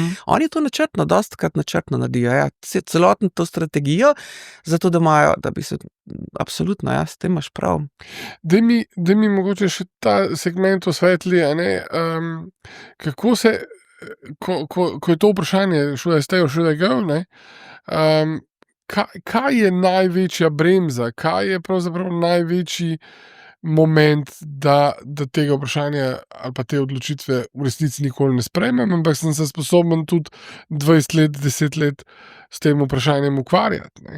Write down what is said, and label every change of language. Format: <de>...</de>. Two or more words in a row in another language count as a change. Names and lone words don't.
<sl>Oni to načrtno, dostikrat načrtno naredijo, ja, celotno to strategijo, zato da imajo, da bi se, absolutno, ja, s tem imaš prav. Daj mi mogoče še ta segment osvetli, a ne, kako se, ko je to vprašanje</sl> <en>should I stay or should I go,</en> <sl>ne, kaj je največja bremza, kaj je pravzaprav največji moment, da tega vprašanja ali pa te odločitve v resnici nikoli ne sprejmem, ampak sem se sposoben tudi 20 let, 10 let s tem vprašanjem ukvarjati, ne.</sl>